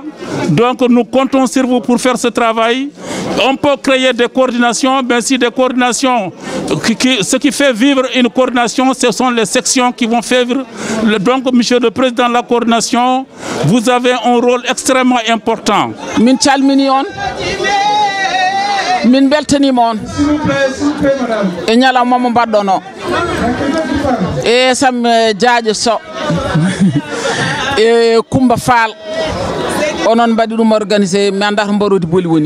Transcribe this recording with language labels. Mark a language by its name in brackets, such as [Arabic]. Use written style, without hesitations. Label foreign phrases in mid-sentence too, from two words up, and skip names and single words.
[French] Donc nous comptons sur vous pour faire ce travail. On peut créer des coordinations, mais si des coordinations, ce qui fait vivre une coordination, ce sont les sections qui vont faire vivre. Donc, monsieur le président de la coordination, vous avez un rôle extrêmement important. [Fula] Min calmini on, min beltanima on, e ñalawma mo mbaɗɗon o, e Sam Diadio Sow, e Coumba Fall, onon mbaɗi ɗum organisé mi anda to Mbarodi Boli woni.